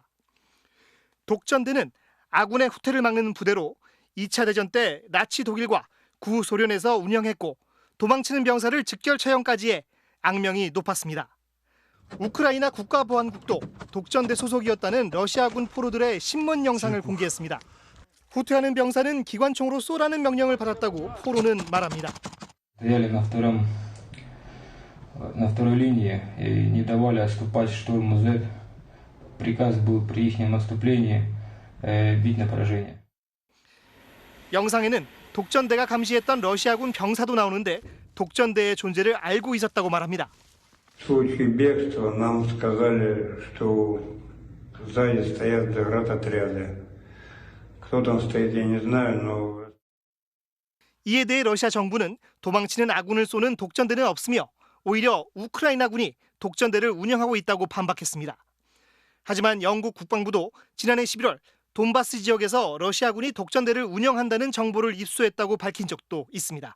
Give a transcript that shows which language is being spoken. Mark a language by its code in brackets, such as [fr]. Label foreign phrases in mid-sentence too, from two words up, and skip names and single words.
[ko] 독전대는 아군의 후퇴를 막는 부대로 2차 대전 때 나치 독일과 구소련에서 운영했고 도망치는 병사를 즉결 처형까지 해 악명이 높았습니다. 우크라이나 국가보안국도 독전대 소속이었다는 러시아군 포로들의 신문 영상을 공개했습니다. 후퇴하는 병사는 기관총으로 쏘라는 명령을 받았다고 포로는 말합니다. [ru] На второй линии и не давали отступать штурму Z. Приказ был при их наступлении бить на поражение. [ko] 영상에는 독전대가 감시했던 러시아군 병사도 나오는데 독전대의 존재를 알고 있었다고 말합니다. [ru] В случае бегства нам сказали, что сзади стоят заградотряды. Кто там стоит, я не знаю, но... [ko] 이에 대해 러시아 정부는 도망치는 아군을 쏘는 독전대는 없으며 오히려 우크라이나군이 독전대를 운영하고 있다고 반박했습니다. 하지만 영국 국방부도 지난해 11월 돈바스 지역에서 러시아군이 독전대를 운영한다는 정보를 입수했다고 밝힌 적도 있습니다.